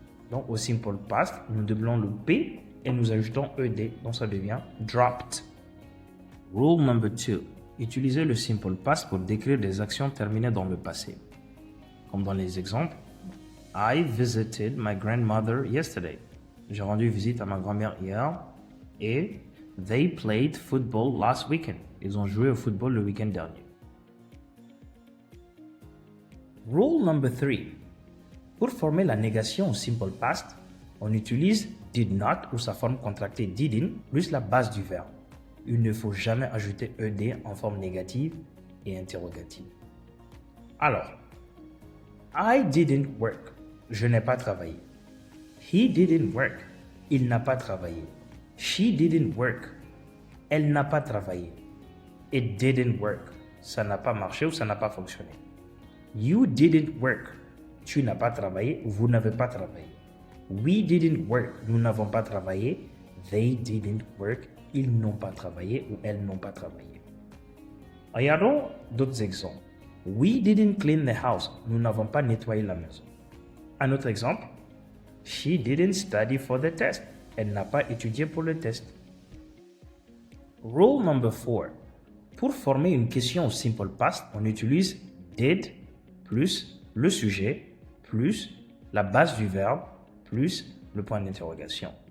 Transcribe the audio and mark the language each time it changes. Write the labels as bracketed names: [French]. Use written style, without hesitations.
[French] Donc, au simple past, nous doublons le P et nous ajoutons ed. Donc, ça devient dropped. [English] Rule number 2. [French] Utilisez le simple past pour décrire des actions terminées dans le passé. Comme dans les exemples, [English] I visited my grandmother yesterday. [French] J'ai rendu visite à ma grand-mère hier. [English] Et they played football last weekend. [French] Ils ont joué au football le week-end dernier. [English] Rule number 3. [French] Pour former la négation au simple past, on utilise did not ou sa forme contractée didn't plus la base du verbe. Il ne faut jamais ajouter ed en forme négative et interrogative. Alors, [English] I didn't work. [French] Je n'ai pas travaillé. [English] He didn't work. [French] Il n'a pas travaillé. [English] She didn't work. [French] Elle n'a pas travaillé. [English] It didn't work. [French] Ça n'a pas marché ou ça n'a pas fonctionné. [English] You didn't work. [French] Tu n'as pas travaillé ou vous n'avez pas travaillé. [English] We didn't work. [French] Nous n'avons pas travaillé. [English] They didn't work. [French] Ils n'ont pas travaillé ou elles n'ont pas travaillé. Regardons d'autres exemples. [English] We didn't clean the house. [French] Nous n'avons pas nettoyé la maison. Un autre exemple. [English] She didn't study for the test. [French] Elle n'a pas étudié pour le test. [English] Rule number 4. [French] Pour former une question au simple past, on utilise did plus le sujet plus la base du verbe plus le point d'interrogation.